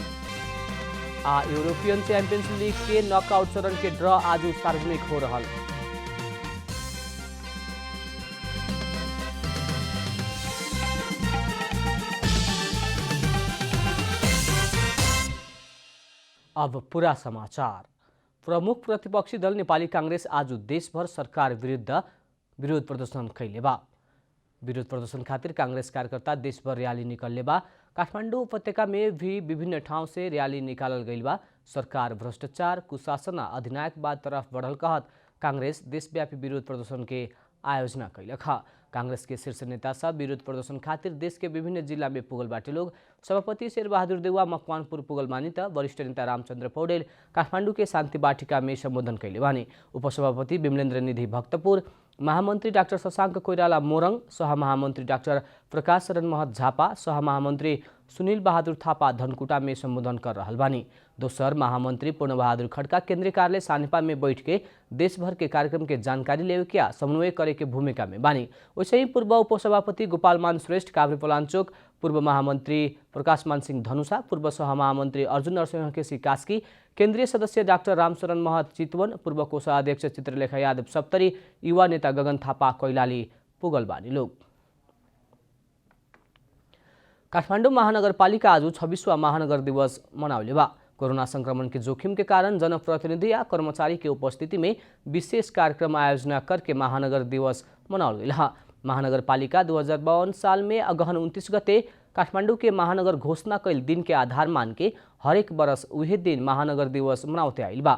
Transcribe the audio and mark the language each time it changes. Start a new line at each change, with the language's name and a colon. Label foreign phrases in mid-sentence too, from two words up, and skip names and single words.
Bhojpuri: यूरोपियन चैंपियंस लीग के नॉकआउट चरण के ड्रॉ आज सार्वजनिक हो रहा। अब पूरा समाचार। प्रमुख प्रतिपक्षी दल नेपाली कांग्रेस आज देशभर सरकार विरोध प्रदर्शन कैले बा। विरोध प्रदर्शन खातिर कांग्रेस कार्यकर्ता देशभर रैली निकलले बा। काठमाडौँ उपत्यका में भी विभिन्न ठाउँ से रैली निकालल गई बा। सरकार भ्रष्टाचार, कुशासन, अधिनायकवाद तरफ बढ़ल कहत कांग्रेस देशव्यापी विरोध प्रदर्शन के आयोजना कैलक। कांग्रेस के शीर्ष नेता सब विरोध प्रदर्शन खातिर देश के विभिन्न जिला में पुगल बाटे लोग। सभापति शेरबहादुर देउवा मकवानपुर पुगल बानी त वरिष्ठ नेता रामचंद्र पौडेल काठमाडौँ के शान्ति बाटिका में सम्बोधन कैले बानी। उपसभापति विमलेन्द्र निधि भक्तपुर, महामन्त्री डाक्टर शशाङ्क कोइराला मोरङ, सहमहामन्त्री डाक्टर प्रकाश शरण महत झापा, सहमहामन्त्री सुनील बहादुर थापा धनकुटा में संबोधन कर रहा बानी। दोसर महामंत्री पूर्ण बहादुर खड्का केंद्रीय कार्यालय सानेपा में बैठ के देश भर के कार्यक्रम के जानकारी लेवे के समन्वय करे के भूमिका में बानी। वैसे ही पूर्व उपसभापति गोपालमान श्रेष्ठ काभ्रेपलाञ्चोक, पूर्व महामंत्री प्रकाशमान सिंह धनुषा, पूर्व सहमहामंत्री अर्जुन नरसिंह केसी कास्की, केंद्रीय सदस्य डाक्टर रामशरण महत चितवन, पूर्व कोषाध्यक्ष चित्रलेखा यादव सप्तरी, युवा नेता गगन थापा कैलाली पुगल बानी लोग। काठमाडौँ महानगरपालिका आज 26वां महानगर दिवस मनाउले बा। कोरोना संक्रमण के जोखिम के कारण जनप्रतिनिधि या कर्मचारी के उपस्थिति में विशेष कार्यक्रम आयोजना करके महानगर दिवस मनाउल गई। महानगरपालिका 2052 साल में अगहन 29 गते काठमाडौँ के महानगर घोषणा कैल दिन के आधार मान के हरेक बरस उहे दिन महानगर दिवस मनाउते आइल बा।